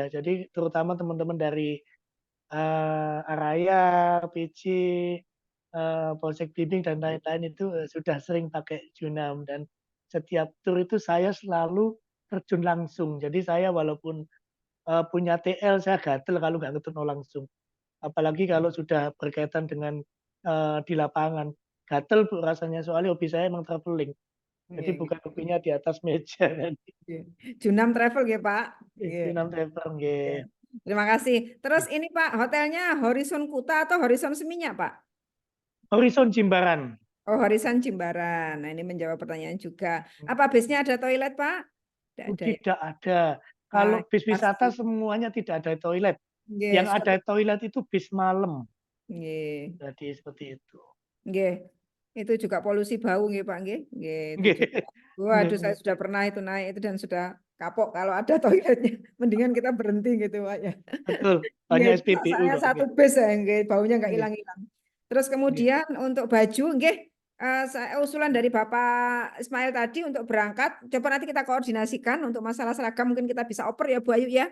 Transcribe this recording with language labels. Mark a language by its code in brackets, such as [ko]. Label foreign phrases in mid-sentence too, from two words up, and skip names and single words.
[id] Jadi terutama teman-teman dari Araya, PC, Polsek Bimbing dan lain-lain itu sudah sering pakai Junam, dan setiap tur itu saya selalu terjun langsung. Jadi saya walaupun punya TL, saya gatel kalau nggak ketemu langsung. Apalagi kalau sudah berkaitan dengan di lapangan. Gatel Bu rasanya, soalnya hobi saya emang traveling. Jadi Nggih, bukan hobinya di atas meja. nggih. Junam Travel ya Pak. Nggih. Junam travel, nggih. Terima kasih. Terus ini Pak, hotelnya Horizon Kuta atau Horizon Seminyak Pak? Horizon Jimbaran. Oh, Horizon Jimbaran. Nah, ini menjawab pertanyaan juga. Apa bisnya ada toilet Pak? Tidak ada ya. Tidak ada. Kalau bis wisata Pasti. semuanya tidak ada toilet. Nggih, Yang ada toilet itu bis malam. Nggih. Jadi seperti itu. Nggih. Itu juga polusi bau nggih Pak nggih. Nggih, itu Nggih. juga. Waduh, saya sudah pernah itu naik itu dan sudah kapok kalau ada toiletnya. Mendingan kita berhenti gitu Pak ya. Betul. Nggih, Banyak SPBU saya kok. satu bis ya nggih, baunya nggak Nggih. hilang-hilang. Terus kemudian untuk baju nggih, saya usulan dari Bapak Ismail tadi untuk berangkat, coba nanti kita koordinasikan untuk masalah seragam mungkin kita bisa oper ya Bu Ayu ya.